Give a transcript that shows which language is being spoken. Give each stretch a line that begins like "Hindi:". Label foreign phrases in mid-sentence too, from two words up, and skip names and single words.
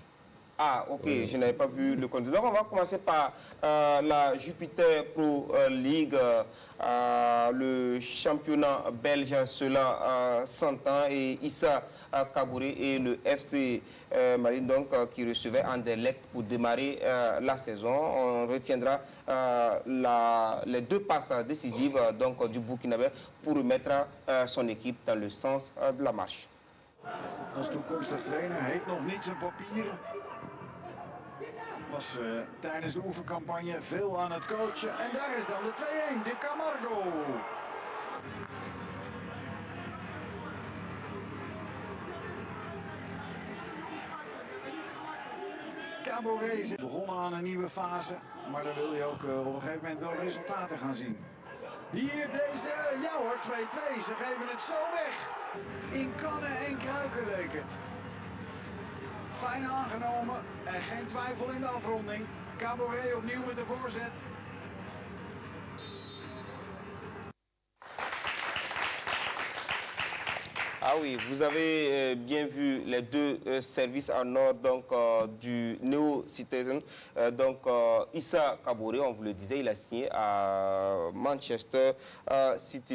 French: Ah, ok, je n'avais pas vu le contenu. Donc, on va commencer par la Jupiter Pro League, le championnat belge, cela s'entend, et Issa Kabouré et le FC Marine, donc, qui recevait Anderlecht pour démarrer la saison. On retiendra les 2 passes décisives donc, du Burkinabé pour remettre son équipe dans le sens de la marche.
Dutch: Als toekomstig trainer heeft nog niet zijn papieren. Was tijdens de oefencampagne veel aan het coachen. En daar is dan de 2-1, de Camargo. Caboret is begonnen aan een nieuwe fase. Maar dan wil je ook op een gegeven moment wel resultaten gaan zien. Hier deze, ja hoor, 2-2. Ze geven het zo weg. In kannen en kruiken leek het. Fijn aangenomen en geen twijfel in de afronding. Caboret opnieuw met de voorzet.
French: Ah oui, vous avez bien vu les 2 services en or donc, du Neo Citizen. Donc Issa Kabouré, on vous le disait, il a signé à Manchester City.